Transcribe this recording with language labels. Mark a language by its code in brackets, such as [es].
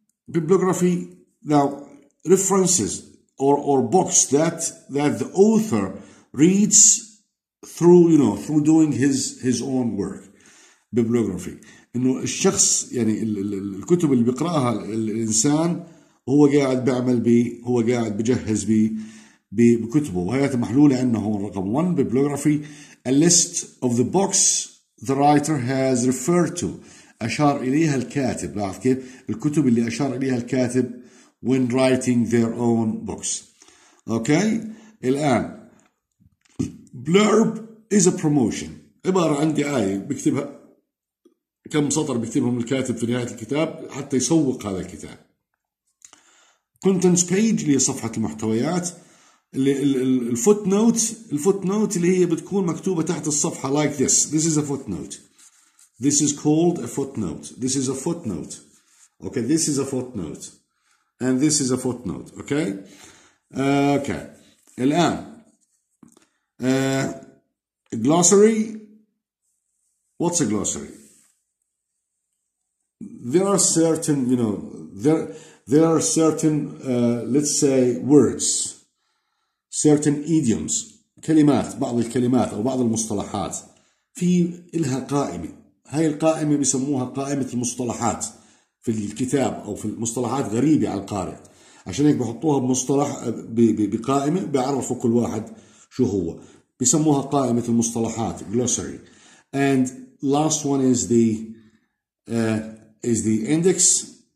[en] bibliography now references or books that the author reads through doing his own work. [ar] bibliography انه الشخص يعني الكتب اللي بيقراها الانسان وهو قاعد هو قاعد بجهز بكتبه، وهي محلولة عندنا هون رقم 1 bibliography [en] a list of the books the writer has referred to [ar] أشار إليها الكاتب. لاحظ كيف الكتب اللي أشار إليها الكاتب [en] when writing their own books. [ar] أوكي. الآن [en] blurb is a promotion، [ar] عبارة عن دعاية بكتبها كم سطر بكتبهم الكاتب في نهاية الكتاب حتى يسوق هذا الكتاب. contents page اللي هي صفحة المحتويات. الفوتنوت اللي هي بتكون مكتوبة تحت الصفحة [en] like this. This is a footnote. This is called a footnote. This is a footnote. Okay, this is a footnote. And this is a footnote. Okay? Okay. [ar] الآن [en] glossary. What's a glossary? There are certain, there are certain, let's say, words, certain idioms، [ar] كلمات، بعض الكلمات أو بعض المصطلحات في إلها قائمة. هاي القائمة بيسموها قائمة المصطلحات في الكتاب أو في المصطلحات غريبة على القارئ، عشان هيك بحطوها بمصطلح بقائمة بيعرفوا كل واحد شو هو، بيسموها قائمة المصطلحات glossary. [en] And last one is the index.